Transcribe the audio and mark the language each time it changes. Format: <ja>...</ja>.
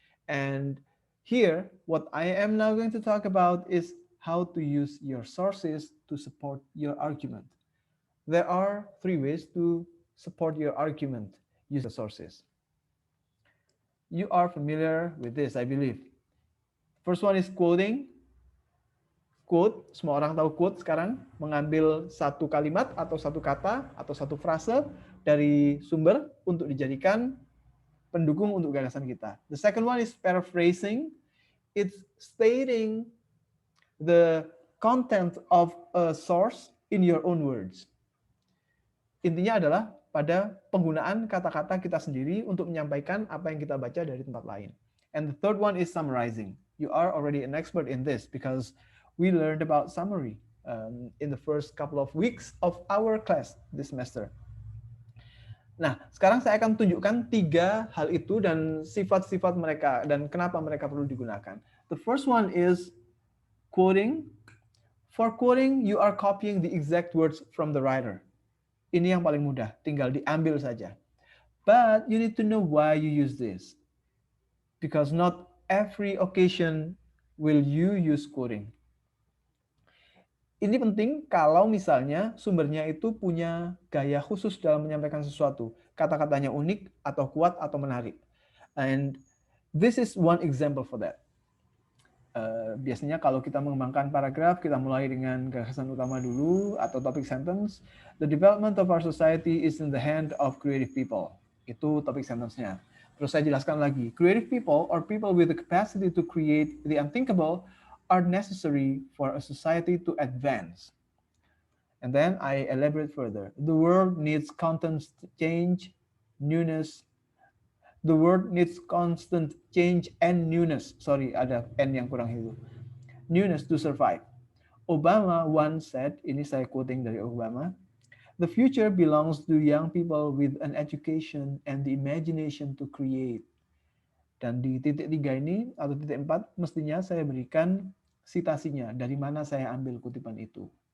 <en>And here, what I am now going to talk about is how to use your sources to support your argument. There are three ways to support your argument. Use your sources. You are familiar with this, I believe. First one is quoting.</en> <id>Quote, semua orang tahu quote sekarang, mengambil satu kalimat atau satu kata atau satu frase dari sumber untuk dijadikan pendukung untuk gagasan kita.</id> <en>The second one is paraphrasing. It's stating the content of a source in your own words.</en> <id>Intinya adalah pada penggunaan kata-kata kita sendiri untuk menyampaikan apa yang kita baca dari tempat lain.</id> <en>And the third one is summarizing. You are already an expert in this because we learned about summary in the first couple of weeks of our class this semester.</en> <id>Nah, sekarang saya akan tunjukkan tiga hal itu dan sifat-sifat mereka dan kenapa mereka perlu digunakan.</id> <en>The first one is quoting. For quoting, you are copying the exact words from the writer.</en> <id>Ini yang paling mudah, tinggal diambil saja.</id> <en>But you need to know why you use this. Because not every occasion will you use quoting.</en> <id>Ini penting kalau misalnya sumbernya itu punya gaya khusus dalam menyampaikan sesuatu. Kata-katanya unik atau kuat atau menarik.</id> <en>And this is one example for that.</en> <id>Biasanya kalau kita mengembangkan paragraf, kita mulai dengan gagasan utama dulu atau topic sentence.</id> <en>The development of our society is in the hand of creative people.</en> <id>Itu topic sentence-nya. Terus saya jelaskan lagi.</id> <en>Creative people or people with the capacity to create the unthinkable are necessary for a society to advance. And then I elaborate further. The world needs constant change, newness. The world needs constant change and newness. Sorry,</en> <id>ada N yang kurang itu.</id> <en>Newness to survive. Obama once said,</en> <id>ini saya quoting dari Obama,</id> <en>the future belongs to young people with an education and the imagination to create.</en> <id>Dan di titik 3 ini, atau titik 4, mestinya saya berikan citasinya, dari mana saya ambil kutipan itu.</id>